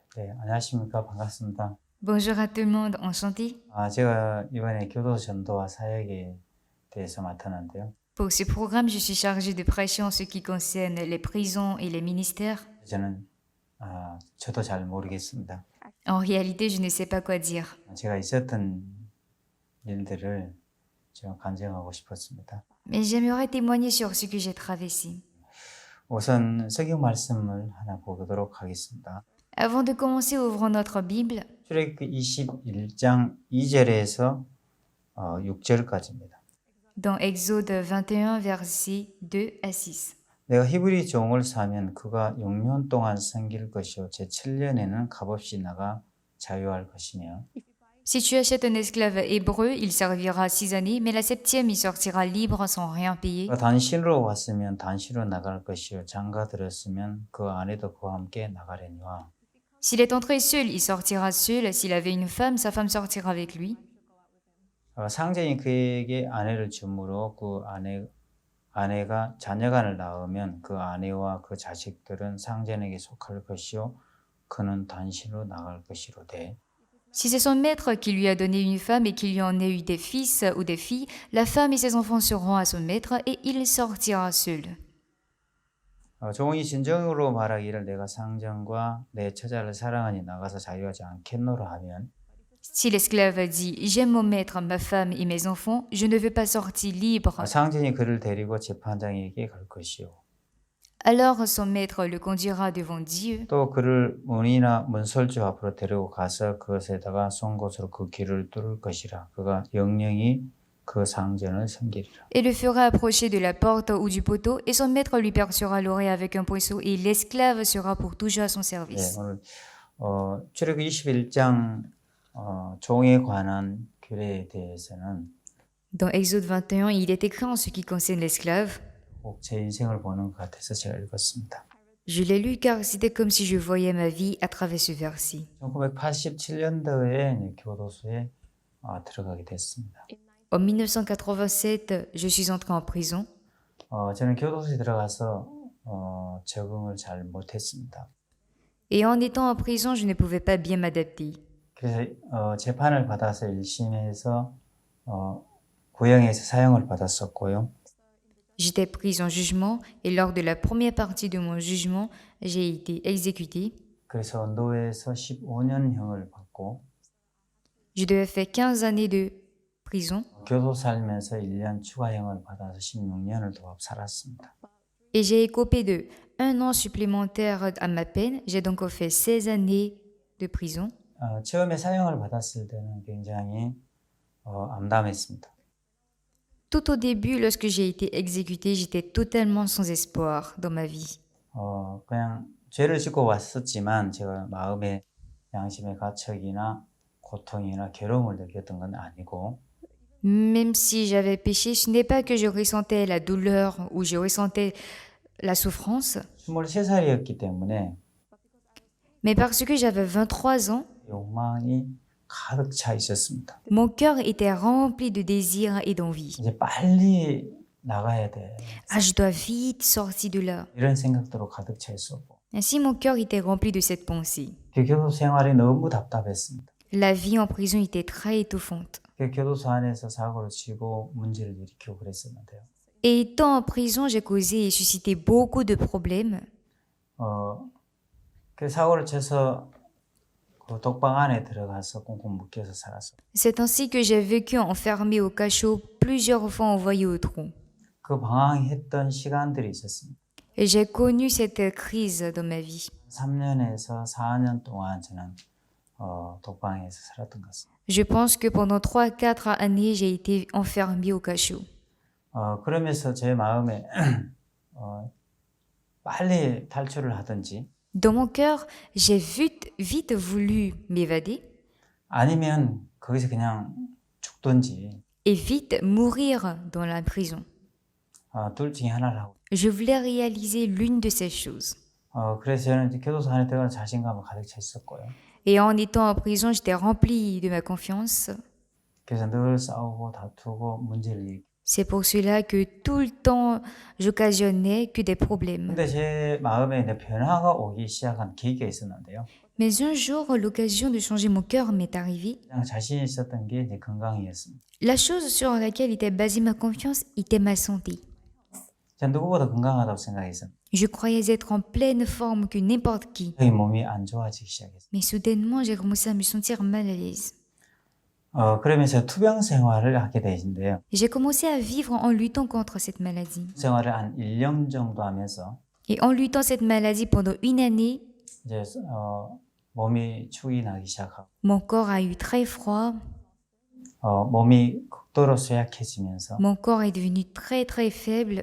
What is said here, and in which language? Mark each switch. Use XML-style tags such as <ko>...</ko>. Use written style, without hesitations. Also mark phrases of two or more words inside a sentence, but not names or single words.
<ko>네, 안녕하십니까. 반갑습니다.</ko> <fr>Bonjour à tout le monde, enchanté.</fr> <ko>제가 이번에 교도 전도와 사역에 대해서 맡았는데요.</ko> <fr>Pour ce programme, je suis chargée de prêcher en ce qui concerne les prisons et les ministères.</fr> <ko>저는 저도 잘 모르겠습니다.</ko> <fr>En réalité, je ne sais pas quoi dire.</fr> <ko>제가 있었던 일들을 좀 간증하고 싶었습니다.</ko> <fr>Mais j'aimerais témoigner sur ce que j'ai traversé.</fr> <ko>우선 성경 말씀을 하나 보도록 하겠습니다.</ko> <fr>Avant de commencer, ouvrons notre Bible</fr> <ko>출애굽기 21장 2절에서 6절까지입니다.</ko> <fr>dans Exode 21, versets 2 à 6.</fr> <ko>내가 히브리 종을 사면 그가 6년 동안 섬길 것이요 제 7년에는 값없이 나가 자유할 것이며</ko> <fr>Si tu achètes un esclave hébreu, il servira 6 années, mais la septième, il sortira libre sans rien payer.</fr> <ko>그가 단신으로 왔으면 단신으로 나갈 것이요 장가 들었으면 그 아내도 그와 함께 나가려니와</ko> <fr>S'il est entré seul, il sortira seul. S'il avait une femme, sa femme sortira avec lui.</fr> <ko>상전이 그에게 아내를 주므로 그 아내가 자녀간을 낳으면 그 아내와 그 자식들은 상전에게 속할 것이요 그는 단신으로 나갈 것이로되</ko> <fr>Si c'est son maître qui lui a donné une femme et qu'il y en ait eu des fils ou des filles, la femme et ses enfants seront à son maître et il sortira seul.</fr> <ko>종이 진정으로 말하기를 내가 상전과 내 처자를 사랑하니 나가서 자유하지 않겠노라 하면</ko> <fr>Si l'esclave dit « J'aime mon maître, ma femme et mes enfants, je ne veux pas sortir libre</fr> <ko>상전이 그를 데리고 재판장에게 갈 것이요 »,</ko> <fr>alors son maître le conduira devant Dieu.</fr> <ko>또 그를 문이나 문설주 앞으로 데리고 가서 그것에다가 송곳으로 그 길을 뚫을 것이라 그가 영영이 그 상전을 섬기리라.</ko> <fr>Et le fera approcher de la porte ou du poteau, et son maître lui percera l'oreille avec un poinceau, et l'esclave sera pour toujours à son service.</fr> <ko>오늘 출애굽기 21장 종에 관한 규례에 대해서는</ko> <fr>Dans Exode 21, il est écrit en ce qui concerne l'esclave.</fr> <ko>꼭 제 인생을 보는 것 같아서 제가 읽었습니다.</ko> <fr>Je l'ai lu car c'était comme si je voyais ma vie à travers ce verset.</fr> <ko>1987년도에 교도소에 들어가게 됐습니다.</ko> <fr>En 1987, je suis entrée en prison.</fr> <ko>저는 교도소에 들어가서 적응을 잘 못했습니다.</ko> <fr>Et en étant en prison, je ne pouvais pas bien m'adapter.</fr> <ko>그래서 재판을 받아서 1심에서 구형에서 사형을 받았었고요.</ko> <fr>J'étais prise en jugement et lors de la première partie de mon jugement, j'ai été exécutée.</fr> <ko>그래서 노예에서 15년형을 받고</ko> <fr>Je devais faire 15 années de prison</fr> <ko>교도 살면서 1년 추가형을 받아서 16년을 더 살았습니다.</ko> <fr>et j'ai écopé de 1 an supplémentaire à ma peine. J'ai donc fait 16 années de prison.</fr> <ko>처음에 사형을 받았을 때는 굉장히 암담했습니다.</ko> <fr>Tout au début, lorsque j'ai été exécutée, j'étais totalement sans espoir dans ma vie.</fr> <ko>그냥 죄를 짓고 왔었지만 제가 마음의 양심의 가책이나 고통이나 괴로움을 느꼈던 건 아니고</ko> <fr>Même si j'avais péché, ce n'est pas que je ressentais la douleur ou je ressentais la souffrance,</fr> <ko>23살이었기 때문에</ko> <fr>mais parce que j'avais 23 ans,</fr> <ko>욕망이 가득 차 있었습니다.</ko> <fr>mon cœur était rempli de désirs et d'envie.</fr> <ko>이제 빨리 나가야 돼.</ko> <fr>Ah, je dois vite sortir de là.</fr> <ko>이런 생각들로 가득 차 있었고</ko> <fr>Ainsi, mon cœur était rempli de cette pensée.</fr> <ko>그 교도소 생활이 너무 답답했습니다.</ko> <fr>La vie en prison était très étouffante.</fr> <ko>그 교도소 안에서 사고를 치고 문제를 일으키고 그랬었는데요.</ko> <fr>Et étant en prison, j'ai causé et suscité beaucoup de problèmes.</fr> <ko>그 사고를 쳐서 그 독방 안에 들어가서 꽁꽁 묶여서 살았어요.</ko> <fr>C'est ainsi que j'ai vécu enfermé au cachot, plusieurs fois envoyé au trou.</fr> <ko>그 방황했던 시간들이 있었습니다.</ko> <fr>Et j'ai connu cette crise dans ma vie.</fr> <ko>3년에서 4년 동안 저는 독방에서 살았던 것 같습니다.</ko> <fr>Je pense que pendant 3-4 années, j'ai été enfermée au cachot.</fr> <ko>그러면서 제 마음에 빨리 탈출을 하든지</ko> <fr>Dans mon cœur, j'ai vite voulu m'évader</fr> <ko>아니면 거기서 그냥 죽든지</ko> <fr>et vite mourir dans la prison.</fr> <ko>둘 중에 하나를 하고</ko> <fr>Je voulais réaliser l'une de ces choses.</fr> <ko>그래서 저는 이제 교도소 안에 들어가는 자신감을 가득 차 있었고요.</ko> <fr>Et en étant en prison, j'étais remplie de ma confiance.</fr> <ko>그래서 늘 싸우고 다투고 문제를 일으키고</ko> <fr>C'est pour cela que tout le temps, j'occasionnais que des problèmes.</fr> <ko>근데 제 마음에 이제 변화가 오기 시작한 계기가 있었는데요.</ko> <fr>Mais un jour, l'occasion de changer mon cœur m'est arrivée.</fr> <ko>가장 자신 있었던 게 이제 건강이었습니다.</ko> <fr>La chose sur laquelle était basée ma confiance était ma santé.</fr> <ko>전 누구보다 건강하다고 생각했습니다.</ko> <fr>Je croyais être en pleine forme que n'importe qui.</fr> <ko>저희 몸이 안 좋아지기 시작했어요.</ko> <fr>Mais soudainement, j'ai commencé à me sentir mal à l'aise.</fr> <ko>그러면서 투병 생활을 하게 되신데요.</ko> <fr>J'ai commencé à vivre en luttant contre cette maladie.</fr> <ko>생활을 한 1년 정도 하면서</ko> <fr>Et en luttant cette maladie pendant une année,</fr> <ko>이제 몸이 축이 나기 시작하고</ko> <fr>mon corps a eu très froid,</fr> <ko>몸이 극도로 쇠약해지면서</ko> <fr>mon corps est devenu très très faible.</fr>